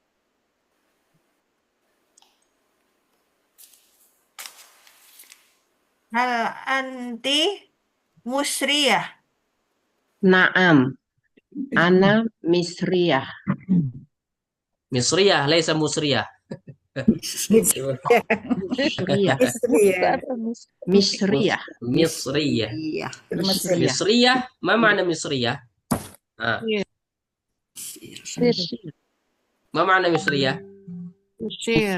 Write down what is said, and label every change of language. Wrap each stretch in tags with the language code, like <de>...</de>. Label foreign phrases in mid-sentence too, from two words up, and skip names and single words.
<ar>هل أنتِ مُصرية. نعم. أنا مصرية. مصرية، ليس مُصرية. Misriyah. Misriyah. Misriyah. Misriyah. Misriyah.</ar> <id>Iya. Mesir.</id> <ar>Misriyah, ما معنى مصرية؟ آه,</ar> <id>Mesir.</id> <ar>ما معنى مصرية?</ar> <id>Mesir.</id>